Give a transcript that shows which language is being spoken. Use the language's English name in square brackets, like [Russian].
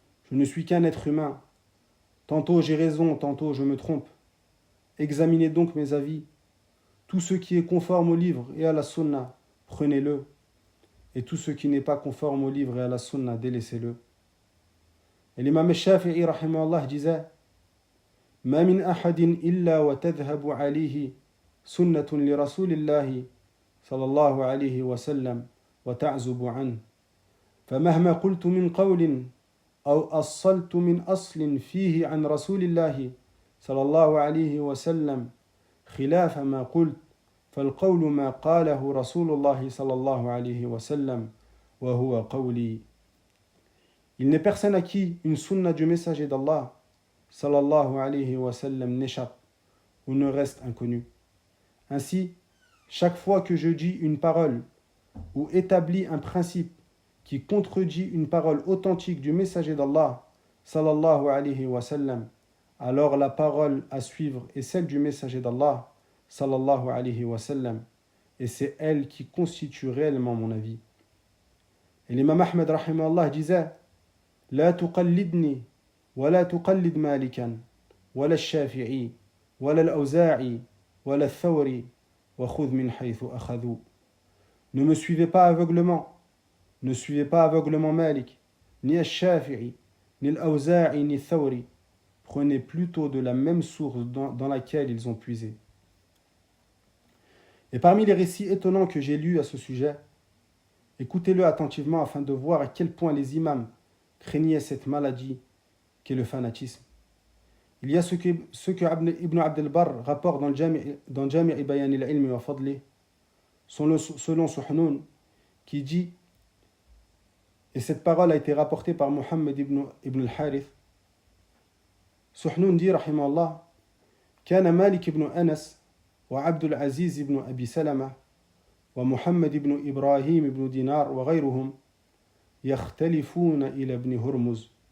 [French] Je ne suis qu'un être humain. Tantôt j'ai raison, tantôt je me trompe. Examinez donc mes avis. Tout ce qui est conforme au livre et à la sunna, prenez-le. Et tout ce qui n'est pas conforme au livre et à la sunna, délaissez-le. Et l'imam al-Shafi'i, rahimahullah, disait [Arabic] ما من أحد إلا وتذهب عليه سنة لرسول الله صلى الله عليه وسلم وتعزب عنه فمهما قلت من قول أو أصلت من أصل فيه عن رسول الله صلى الله عليه وسلم خلاف ما قلت فالقول ما قاله رسول الله صلى الله عليه وسلم وهو قولي. [French] Il n'est personne à qui une sunna du messager d'Allah sallallahu alayhi wa sallam n'échappe ou ne reste inconnu. Ainsi, chaque fois que je dis une parole ou établis un principe qui contredit une parole authentique du messager d'Allah sallallahu alayhi wa sallam, alors la parole à suivre est celle du messager d'Allah sallallahu alayhi wa sallam, et c'est elle qui constitue réellement mon avis. Et l'imam Ahmed rahimahullah disait [Arabic] La tuqallidni ولا تقلد مالكا ولا الشافعي ولا الأوزاعي ولا الثوري وخذ من حيث أخذوا. [French] Ne me suivez pas aveuglement, ne suivez pas aveuglement Malik, ni al-Shafi'i, ni al-Awza'i, ni al-Thawri. Prenez plutôt de la même source dans laquelle ils ont puisé. Et parmi les récits étonnants que j'ai lus à ce sujet, écoutez-le attentivement afin de voir à quel point les imams craignaient cette maladie qui est le fanatisme. Il y a ce que Ibn Abd al-Barr rapporte dans Jami' Bayan al-Ilm wa Fadli, selon Suhnoun, qui dit, et cette parole a été rapportée par Muhammad ibn al-Harith, Suhnoun dit, rahimahullah, [Arabic] كان مالك بن أنس وعبد العزيز بن أبي سلمة ومحمد بن إبراهيم بن دينار وغيرهم يختلفون إلى ابن هرمز